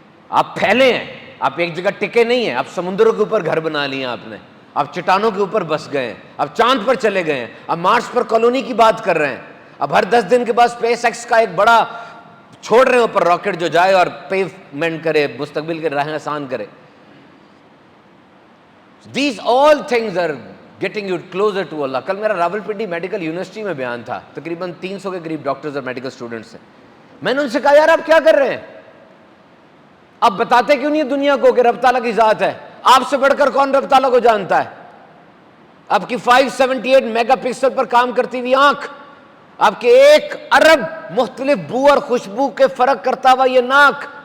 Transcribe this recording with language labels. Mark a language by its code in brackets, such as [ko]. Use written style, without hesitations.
[ur] آپ پھیلے ہیں, آپ ایک جگہ ٹکے نہیں ہیں. آپ سمندروں کے اوپر گھر بنا لیے آپ نے, آپ چٹانوں کے اوپر بس گئے ہیں, آپ چاند پر چلے گئے ہیں, آپ مارس پر کالونی کی بات کر رہے ہیں. اب ہر 10 دن کے بعد اسپیس ایکس کا ایک بڑا چھوڑ رہے ہیں اوپر راکٹ جو جائے اور پیومنٹ کرے, مستقبل کے راہیں آسان کرے. [en] These all things are getting you closer to Allah. [ur] کل میرا راولپنڈی میڈیکل یونیورسٹی میں بیان تھا, تقریباً 300 کے قریب ڈاکٹرز اور میڈیکل اسٹوڈنٹس ہیں. میں نے ان سے کہا یار آپ کیا کر رہے ہیں, آپ بتاتے کیوں نہیں دنیا کو کہ رب تعالیٰ کی ذات ہے؟ آپ سے بڑھ کر کون رب تعالیٰ کو جانتا ہے؟ آپ کی 578 میگا پکسل پر کام کرتی ہوئی آنکھ, آپ کے 1 ارب مختلف بو اور خوشبو کے فرق کرتا ہوا یہ ناک,